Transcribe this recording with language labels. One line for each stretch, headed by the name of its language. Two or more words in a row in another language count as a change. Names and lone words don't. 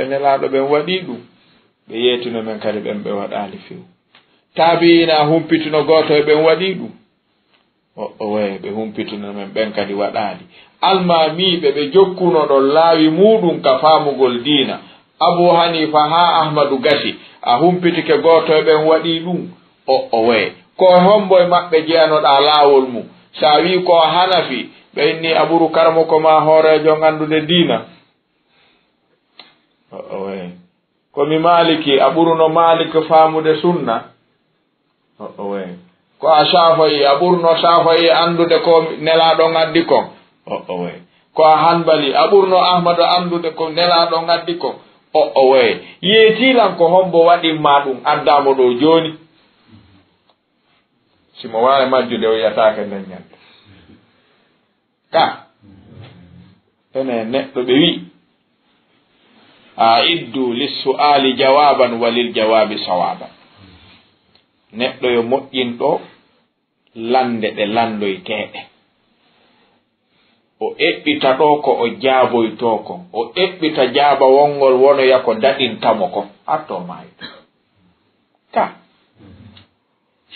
Fula: nelaɗo ɓen waɗi ɗum ɓe yeetino men kadi ɓen ɓe waɗali few taabiyina a humpitino goto e ɓen waɗi ɗum o waye ɓe humpitino men ɓen kadi waɗali almamiɓe ɓe jokkuno ɗon laawi muɗum ka famugol diina Abu Hanifa ha Ahmadu gasi a humpitike goto e ɓen waɗi ɗum o waye ko hombo e maɓɓe jeyanoɗa laawol mum sa wi ko Hanafi ɓe inni a ɓuru karmo ko ma hoorejo gandude diina o waye komi Maliki a ɓuruno Malik famude sunna o waye ko a Shafi'i a ɓurno Shafi'i andude ko nelaɗo gaddi kon o waye ko a Hanbali a ɓurno Ahmadu andude ko nelaɗo gaddi kon o waye yeetilan ko hombo waɗinma ɗum addamo ɗo joni simo wawi majjude o yiyatake nden ñande ka ene neɗɗo ɓe wi
Arabic: أعد للسؤال جوابا وللجواب صوابا
Fula: neɗɗo yo moƴƴinɗo lande ɗe landoyteɗe o eɓɓita ɗo ko o jaaboyto ko o eɓɓita jaaba wongol wonoya ko daɗintamo ko atto mayto ka si